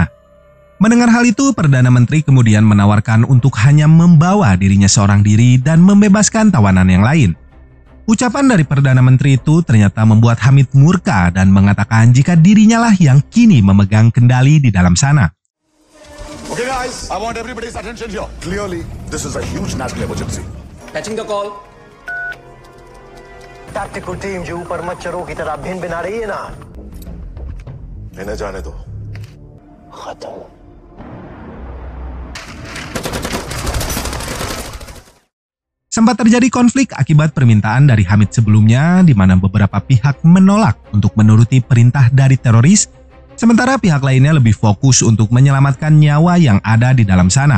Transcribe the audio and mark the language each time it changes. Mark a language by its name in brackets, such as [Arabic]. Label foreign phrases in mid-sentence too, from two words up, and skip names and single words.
[Indonesian] Mendengar hal itu, Perdana Menteri kemudian menawarkan untuk hanya membawa dirinya seorang diri dan membebaskan tawanan yang lain. Ucapan dari Perdana Menteri itu ternyata membuat Hamid murka dan mengatakan jika dirinya lah yang kini memegang kendali di dalam sana. [English] Okay guys, I want everybody's attention here. Clearly, this is a huge national emergency. Patching the call. tactical team [Hindi] जो ऊपर मच्छरों की तरह भिन भिना रही है ना, इन्हें जाने दो. खत्म. [Indonesian] Sempat terjadi konflik akibat permintaan dari Hamid sebelumnya, di mana beberapa pihak menolak untuk menuruti perintah dari teroris, sementara pihak lainnya lebih fokus untuk menyelamatkan nyawa yang ada di dalam sana.